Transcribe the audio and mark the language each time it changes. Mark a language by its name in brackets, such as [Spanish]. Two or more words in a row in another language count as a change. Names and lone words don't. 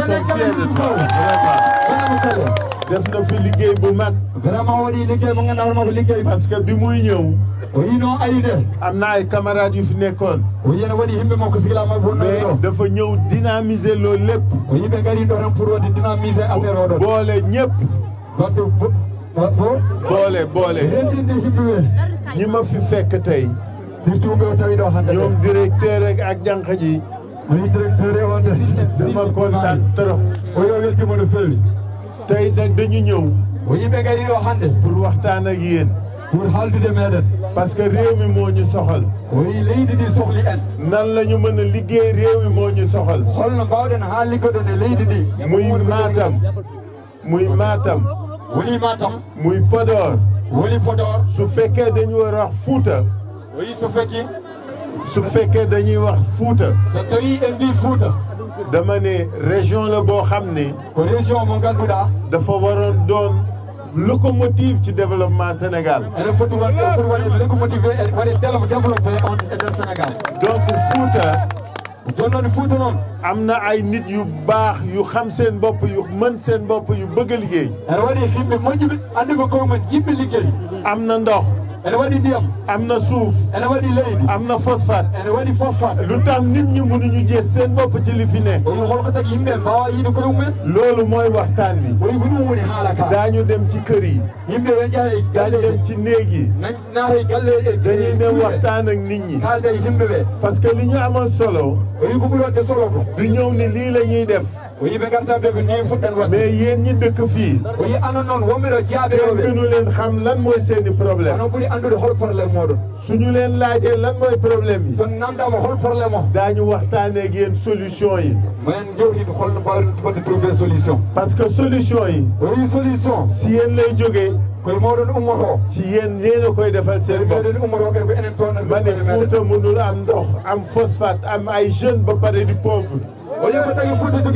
[French] nous sommes fiers de toi vraiment [Wolof] def na fi liggéey bu mag [Fula] vraiment waɗi liggéey mo ganduɗa hoorema ko liggéey [French] parce que [Wolof] bi muy ñëw [Fula] o wi no ari de [Wolof] am na ay camarades yu fi nekkoon [Fula] o wi ene waɗi yimɓe makko sigilama bonnoɗo [Wolof] mais dafa ñëw dynamiser loolu lépp [Fula] o yimɓe gari ɗo tan pour wadde [French] dynamiser affaire [Fula] oɗon [Wolof] boole ñëpp [Fula] wadde [Wolof] boole [Fula] rendinde yimɓe ɓe [Wolof] ñi ma fi fekk tey [Fula] surtout ɓe o tawi ɗo hande [Wolof] ñoom directeur ak jànq ji [Fula] o wi directeur e onde [Wolof] dama kontaan trop [Fula] o yo weltima no fewi [Wolof] tey nag dañu ñëw [Fula] o yimɓe gari o hannde [French] pour waxtaan [Wolof] ak yéen [Fula] pour haaldude meɗen [French] parce que [Wolof] réew mi moo ñu soxal [Fula] o wi leydi ndi sohli en [Wolof] nan la ñu mën a liggéey réew mi moo ñu soxal [Fula] holno mbawɗen ha liggoɗon e leydi ndi [Wolof] muy Matam [Fula] woni Matam [Wolof] muy Podor [Fula] woni Podor [Wolof] su fekkee dañu war a wax Fuuta [Fula] o wi so fekki [Wolof] su fekkee dañuy wax Fuuta [Fula] so tawi en mbi Fuuta [Wolof] dama ne région la boo xam ne [Fula] ko région mo ngannduɗaa [Wolof] dafa waroon doon locomotive ci développement Sénégal [Fula] ene foti waɗde locomotive e waɗe développé on e nder Sénégal [Wolof] donc Fuuta [Fula] jooni noon Fuuta noon [Wolof] am na ay nit yu baax yu xam seen bopp yu mën seen bopp yu bëgg a liggéey [Fula] ene waɗi yimɓe moƴƴuɓe andi ko komumen jiɓɓe liggéey [Wolof] am na ndox [Fula] ene waɗi ndiyam [Wolof] am na suuf [Fula] ene waɗi leydi [Wolof] am na phosphate [Fula] ene waɗi phosphate [Wolof] lu tax nit ñi mënuñu jeex seen bopp ci li fi ne [Fula] o wi holko tagi yimɓe mbawa yiide koye mumen [Wolof] loolu mooy waxtaan bi [Fula] o wi ko ɗum woni haala ka [Wolof] daañu dem ci kër yi [Fula] yimɓe ɓe jaha e [Wolof] daañu [Fula] galle [Wolof] dem ci néeg yi [Fula] naata e galle [Wolof] dañuy dem waxtaan ak nit ñi [Fula] haalde e yimɓe ɓe [French] parce que [Wolof] li ñu amal solo [Fula] o wi ko ɓuri wadde solo ko [Wolof] du ñëw ni lii la ñuy def [Fula] o wi ɓe garta ɓe ko ni fuɗɗan wadde [Wolof] mais yéen ñi dëkk fii [Fula] o wi anon noon wonɓe ɗo [Wolof] kenn [Fula] jaaɓeɗoɓe [Wolof] gënu leen xam lan mooy seeni problème [Fula] onon ɓuri andude hol probléme moɗon [Wolof] suñu leen laajee lan mooy problème yi [Fula] so namdama hol probléme o [Wolof] daañu waxtaanee ak yéen solution yi [Fula] men jewtide holno mbawɗen fodde [French] trouver solution parce que solution yi [Fula] o wi solution [Wolof] si yéen lay jógee [Fula] koye moɗon ummoto [Wolof] ci yéen yéen a koy defal seen bopp [Fula] meɗen ummoto kadi ko enen toon [Wolof] ma ne Fuuta mënul am ndox am phosphate am ay jeunes ba pare di pauvre [Fula] o wi ko tagi Fuuta